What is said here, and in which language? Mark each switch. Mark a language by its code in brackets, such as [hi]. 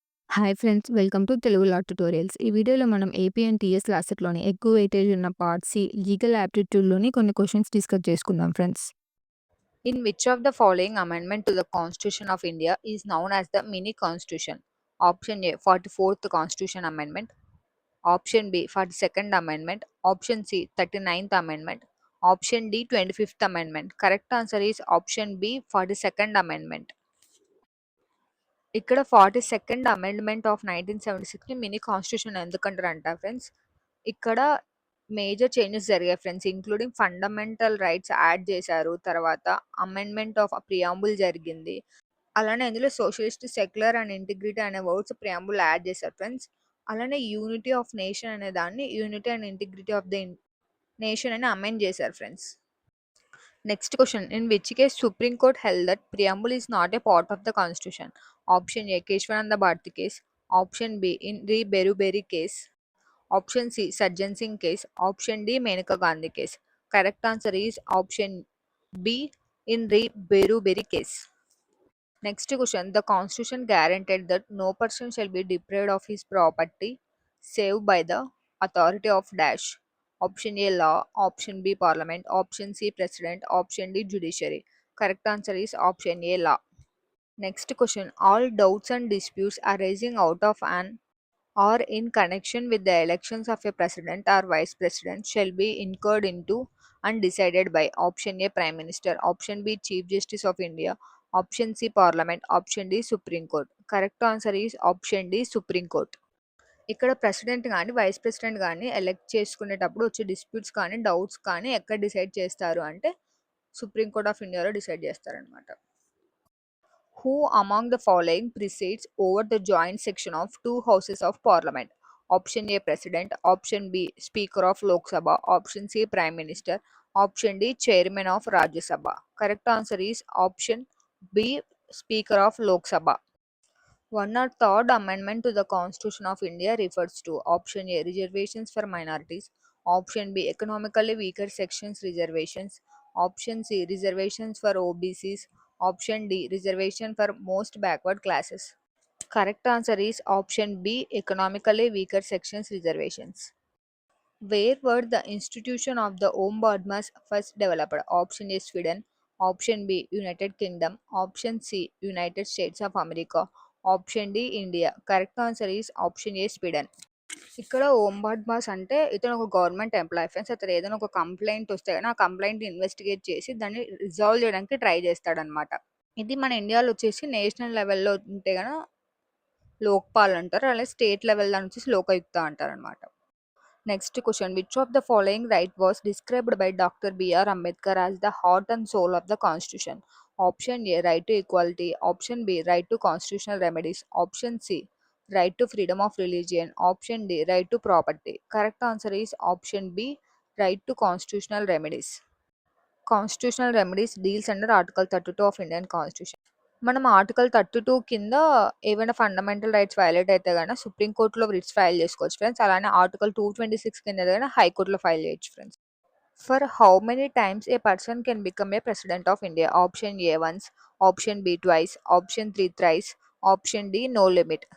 [te] Hi friends, welcome to Telugu law tutorials. ఈ వీడియోలో మనం ఏపీ అండ్ టీఎస్ క్లాసెట్‌లోని ఎక్కువ వెయిటేజ్ ఉన్న పార్ట్ సి లీగల్ యాప్టిట్యూడ్‌లోని కొన్ని క్వెషన్స్ డిస్కస్ చేసుకుందాం friends. [en] In which of the following amendment to the Constitution of India is known as the mini constitution? Option A 44th Constitution Amendment, option B 42nd Amendment, option C 39th Amendment, option D 25th Amendment. Correct answer is option B 42nd Amendment. [te] ఇక్కడ 42nd amendment of 1976ని mini constitution ఎందుకంటారంట friends. ఇక్కడ major changes జరిగాయి friends, including fundamental rights add చేశారు. తర్వాత amendment of preamble జరిగింది. అలానే ఇందులో socialist, secular and integrity అనే words preamble add చేశారు ఫ్రెండ్స్. అలానే యూనిటీ ఆఫ్ నేషన్ అనే దాన్ని unity and integrity of the nation అని అమెండ్ చేశారు friends. [en] Next question. In which case Supreme Court held that preamble is not a part of the Constitution? Option A Keshwananda Bharti case. Option B in Re Beruberi case. Option C Sajjan Singh case. Option D Menaka Gandhi case. Correct answer is option B in Re Beruberi case. Next question. The Constitution guaranteed that no person shall be deprived of his property save by the authority of dash. Option A law, option B parliament, option C president, option D judiciary. Correct answer is option A law. Next question. All doubts and disputes arising out of an or in connection with the elections of a president or vice president shall be incurred into and decided by option A prime minister, option B chief justice of India, option C parliament, option D supreme court. Correct answer is option D supreme court. [te] ఇక్కడ president కానీ vice president కానీ elect చేసుకునేటప్పుడు వచ్చే disputes కానీ doubts కానీ ఎక్కడ decide చేస్తారు అంటే సుప్రీం కోర్ట్ ఆఫ్ ఇండియాలో డిసైడ్ చేస్తారనమాట. [en] Who among the following presides over the joint section of two houses of parliament? Option A president, option B speaker of Lok Sabha, option C prime minister, option D chairman of Rajya Sabha. Correct answer is option B speaker of Lok Sabha. One or third amendment to the Constitution of India refers to option A reservations for minorities, option B economically weaker sections reservations, option C reservations for OBCs, option D reservation for most backward classes. Correct answer is option B economically weaker sections reservations. Where were the institution of the Ombudsman first developed? Option A Sweden, option B United Kingdom, option C United States of America, option D India. Correct answer is option A Sweden. [te] ఇక్కడ ఓంబాడ్మాస్ అంటే ఇతను ఒక government employee friends. అతను ఏదైనా ఒక complaint వస్తే కానీ ఆ కంప్లైంట్ ఇన్వెస్టిగేట్ చేసి దాన్ని రిజాల్వ్ చేయడానికి ట్రై చేస్తాడనమాట. ఇది మన ఇండియాలో వచ్చేసి నేషనల్ లెవెల్లో ఉంటే కనుక లోక్పాల్ అంటారు, అలాగే స్టేట్ లెవెల్ దాని వచ్చేసి లోకాయుక్త అంటారు అనమాట. [en] Next question. Which of the following right was described by Dr. B.R. Ambedkar as the heart and soul of the Constitution? Option A right to equality, option B right to constitutional remedies, option C right to freedom of religion, option D right to property. Correct answer is option B right to constitutional remedies. Constitutional remedies deals under Article 32 of Indian Constitution. [te] మనం article 32 కింద ఏవైనా fundamental rights violate అయితే కనుక సుప్రీంకోర్టులో writs file చేసుకోవచ్చు friends. అలానే article 226 కింద కానీ హైకోర్టులో ఫైల్ చేయొచ్చు friends. [en] For how many times a person can become a president of India? Option A once, option B twice, option 3 thrice, option D no limit.